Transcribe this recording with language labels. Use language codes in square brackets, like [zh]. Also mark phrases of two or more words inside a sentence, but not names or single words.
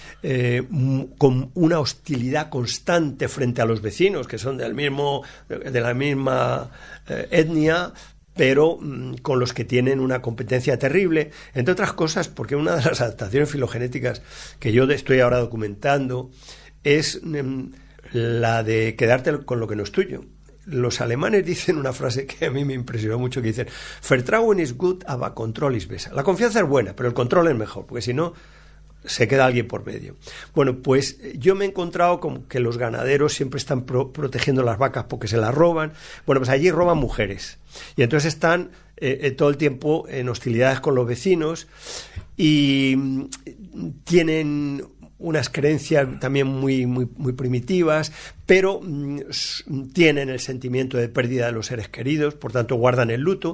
[es] con una hostilidad constante frente a los vecinos, que son de la misma etnia, pero con los que tienen una competencia terrible, entre otras cosas porque una de las adaptaciones filogenéticas que yo estoy ahora documentando es la de quedarte con lo que no es tuyo. Los alemanes dicen una frase que a mí me impresionó mucho, que dicen: [de] Vertrauen ist gut, aber Control ist besser. [es] La confianza es buena, pero el control es mejor, porque si no se queda alguien por medio. Bueno, pues yo me he encontrado con que los ganaderos siempre están protegiendo las vacas porque se las roban. Bueno, pues allí roban mujeres. Y entonces están todo el tiempo en hostilidades con los vecinos y tienen unas creencias también muy, muy, muy primitivas, pero tienen el sentimiento de pérdida de los seres queridos, por tanto guardan el luto.